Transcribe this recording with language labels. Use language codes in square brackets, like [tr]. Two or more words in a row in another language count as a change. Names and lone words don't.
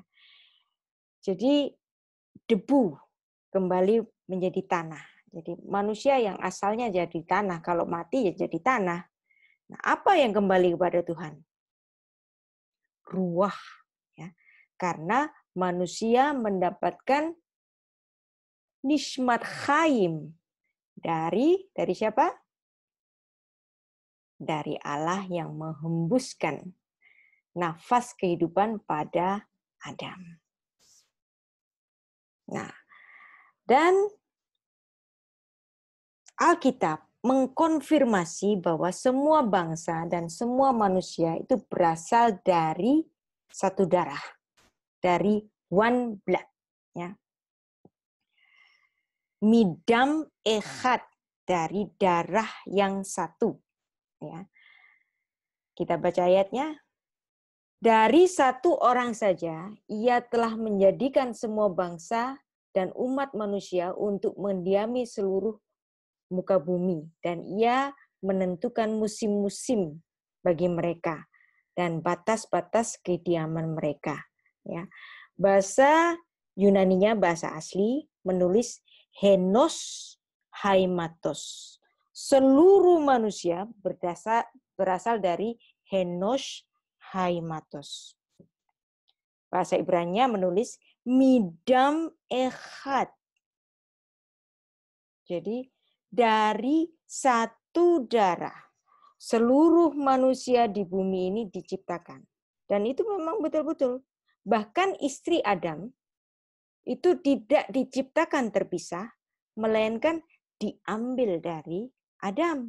[id] Jadi debu kembali menjadi tanah. Jadi manusia yang asalnya jadi tanah, kalau mati ya jadi tanah. Nah, apa yang kembali kepada Tuhan? Ruah. Ya. Karena manusia mendapatkan [he] nishmat chaim [id] dari siapa? Dari Allah yang menghembuskan nafas kehidupan pada Adam. Nah, dan Alkitab mengkonfirmasi bahwa semua bangsa dan semua manusia itu berasal dari satu darah, dari [en] one blood. [id] Ya. [he] Midam echad, [id] dari darah yang satu. Ya. Kita baca ayatnya. Dari satu orang saja, ia telah menjadikan semua bangsa dan umat manusia untuk mendiami seluruh muka bumi. Dan ia menentukan musim-musim bagi mereka dan batas-batas kediaman mereka. Ya. Bahasa Yunaninya, bahasa asli, menulis [el] henos haimatos. [id] Seluruh manusia berasal dari [el] henos haimatos. [id] Bahasa Ibrani menulis [he] midam echad. [id] Jadi dari satu darah seluruh manusia di bumi ini diciptakan. Dan itu memang betul-betul. Bahkan istri Adam itu tidak diciptakan terpisah, melainkan diambil dari Adam.